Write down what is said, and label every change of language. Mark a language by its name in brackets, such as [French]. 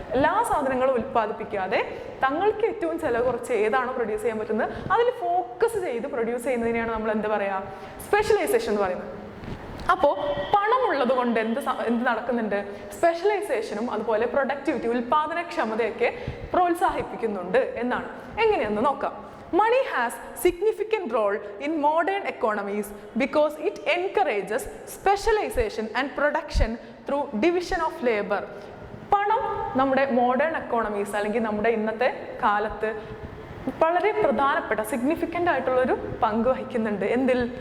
[Malayalam] എല്ലാ സാധനങ്ങളും ഉൽപ്പാദിപ്പിക്കാതെ തങ്ങൾക്ക് ഏറ്റവും ചിലവ് കുറച്ച് ഏതാണോ പ്രൊഡ്യൂസ് ചെയ്യാൻ പറ്റുന്നത് അതിൽ ഫോക്കസ് ചെയ്ത് പ്രൊഡ്യൂസ് ചെയ്യുന്നതിനെയാണ് നമ്മൾ എന്ത് പറയുക? സ്പെഷ്യലൈസേഷൻ എന്ന് പറയുന്നത്. അപ്പോൾ പണമുള്ളത് കൊണ്ട് എന്ത് നടക്കുന്നുണ്ട്? സ്പെഷ്യലൈസേഷനും അതുപോലെ പ്രൊഡക്ടിവിറ്റി, ഉൽപാദനക്ഷമതയൊക്കെ പ്രോത്സാഹിപ്പിക്കുന്നുണ്ട് എന്നാണ്. എങ്ങനെയെന്ന് നോക്കാം. [English] Money has significant role in modern economies because it encourages specialization and production through division of labor. [Malayalam] പണം നമ്മുടെ മോഡേൺ എക്കോണമീസ് അല്ലെങ്കിൽ നമ്മുടെ ഇന്നത്തെ കാലത്ത് വളരെ പ്രധാനപ്പെട്ട സിഗ്നിഫിക്കൻ്റ് ആയിട്ടുള്ളൊരു പങ്ക് വഹിക്കുന്നുണ്ട്. എന്തിൽ?